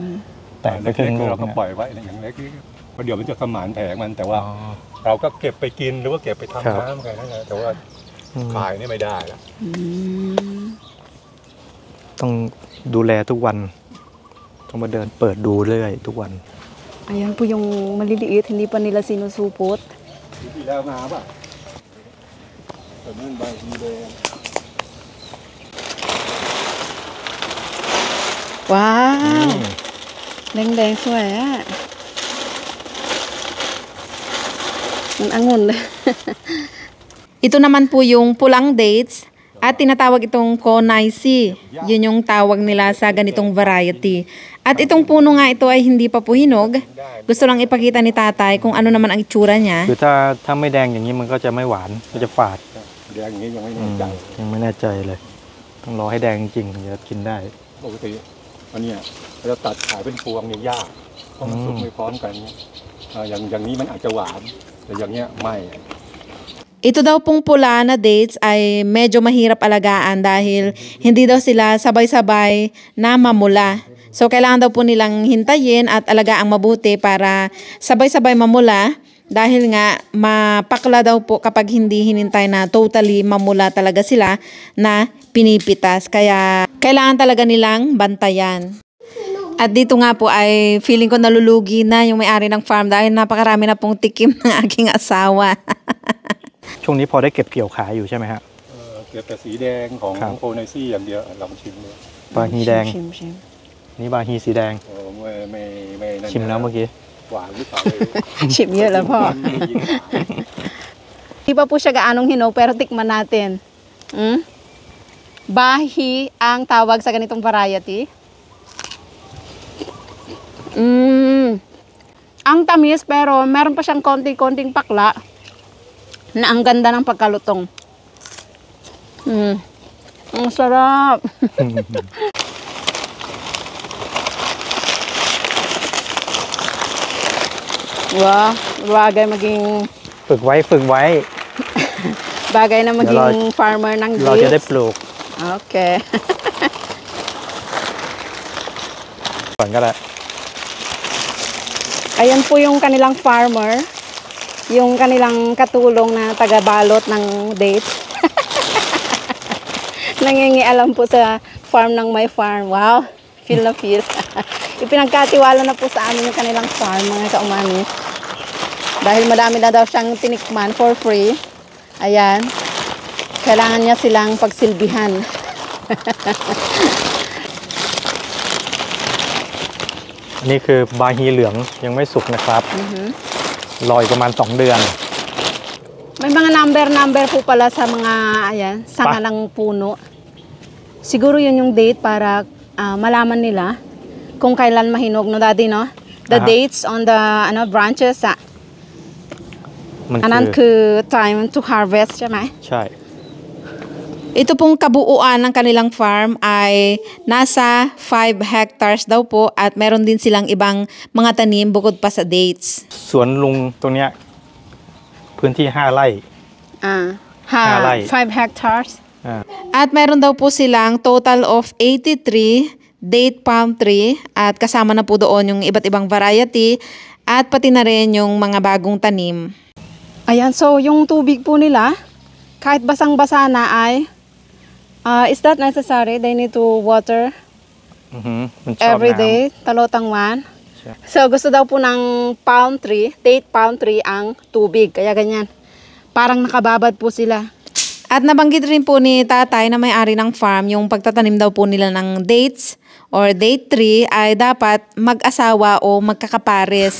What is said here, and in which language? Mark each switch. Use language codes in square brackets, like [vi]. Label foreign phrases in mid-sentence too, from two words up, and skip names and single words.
[th] แตกไปครึ่งลูก เราก็ เนี่ย ปล่อยไว้อย่างเล็กเพราะเดี๋ยวมันจะสมานแผลมันแต่ว่า อ๋อ เราก็เก็บไปกินหรือว่าเก็บไป ครับ ทำน้ำกันนั่นแหละแต่ว่า อืม ขายนี่ไม่ได้แล้ว อืม ต้องดูแลทุกวัน ต้องมาเดินเปิดดูเรื่อยทุกวัน [tl] Ayan po yung maliliit, hindi pa nila sinusupot. [th] ที่แล้วมาป่ะแต่นั่นใบทีแดง [tl] Wow! Deng-deng [th] สวยอ่ะ มันองุ่นเลย [tl] Ito naman po yung pulang dates at tinatawag itong Konaisi. Yun yung tawag nila sa ganitong variety. At itong puno nga ito ay hindi pa po hinog. Gusto lang ipakita ni tatay kung ano naman ang itsura niya. [th] คือถ้าไม่แดงอย่างนี้มันก็จะไม่หวานก็จะฝาด แดงอย่างนี้ยังไม่ อื แน่ ม ใจ ยังไม่แน่ใจเลย ต้องรอให้แดงจริงถึงจะกินได้ ปกติอันเนี้ยเราจะตัดขายเป็นพวงเนี่ยยากเพราะมันสุกไม่พร้อมกันเนี่ยอย่างนี้มันอาจจะหวานแต่อย่างเงี้ยไม่ [tl] Ito daw pong pula na dates ay medyo mahirap alagaan dahil hindi daw sila sabay-sabay na mamula. So kailangan daw po nilang hintayin at alagaang mabuti para sabay-sabay mamula dahil nga mapakla daw po kapag hindi hinintay na totally mamula talaga sila na pinipitas. Kaya kailangan talaga nilang bantayan. At dito nga po ay feeling ko nalulugi na yung may-ari ng farm dahil napakarami na pong tikim ng aking asawa. [th] ช่วงนี้พอได้เก็บเกี่ยวขายอยู่ใช่ไหมฮะ เก็บแต่สีแดงของ ครับ โคไนซี่อย่างเดียวลองชิมดู บาฮีแดง ชิม นี่บาฮีสีแดง โอ้ไม่นั่น ชิมแล้วเมื่อกี้ หวานหรือเปล่าไม่รู้ ชิมเยอะแล้วพ่อ [tl] Di pa po siya gaanong hinog pero tikman natin. Bahi ang tawag sa ganitong variety. Ang tamis pero meron pa siyang konting pakla na ang ganda ng pagkalutong. Ang sarap. Wow, bagay maging [th] ฝึกไว้ [tl] bagay na Ito maging farmer ng [th] เราจะได้ [tl] grapes. [th] ปลูก [tl] Okay. [th] ก่อนก็ได้ [tl] Ayan po yung kanilang farmer. Yung kanilang katulong na taga-balot ng dates. Nangingialam po sa farm ng my farm. Wow, feel na feel. Ipinagkatiwala na po sa amin yung kanilang farm, mga kaumami. Dahil madami na daw siyang tinikman [en] for free. [tl] Ayan. Kailangan niya silang pagsilbihan. [th] อันนี้คือบาฮีเหลืองยังไม่สุกนะครับ รออีกประมาณ2 เดือน [tl] May mga number po pala sa mga ayan, sanga ng puno. Siguro yun yung date para malaman nila kung kailan mahinog, no daddy, no? [en] The Aha. dates on the branches, [th] มัน อันนั้น คือ คือ [en] time to harvest [th] ใช่ไหม ใช่ [tl] Ito pong kabuuan ng kanilang farm ay nasa 5 hectares daw po at meron din silang ibang mga tanim bukod pa sa dates. [th] สวนลุงตรงเนี้ยพื้นที่5 ไร่ 5 ไร่ [tl] hectares. [th] อ่า [tl] At meron daw po silang [en] total of 83 date palm tree [tl] at kasama na po doon yung iba't ibang variety at pati na rin yung mga bagong tanim. Ayan, so yung tubig po nila, kahit basang-basa na ay, [en] is that necessary? They need to water [th] อือหือมันชอบ [en] every [th] น้ำ [en] day, talotangwan. [tl] Siya. So gusto daw po ng [en] palm tree, date palm tree [tl] ang tubig, kaya ganyan. Parang nakababad po sila. At nabanggit rin po ni tatay na may-ari ng farm yung pagtatanim daw po nila ng dates or date tree ay dapat mag-asawa o magkakapares.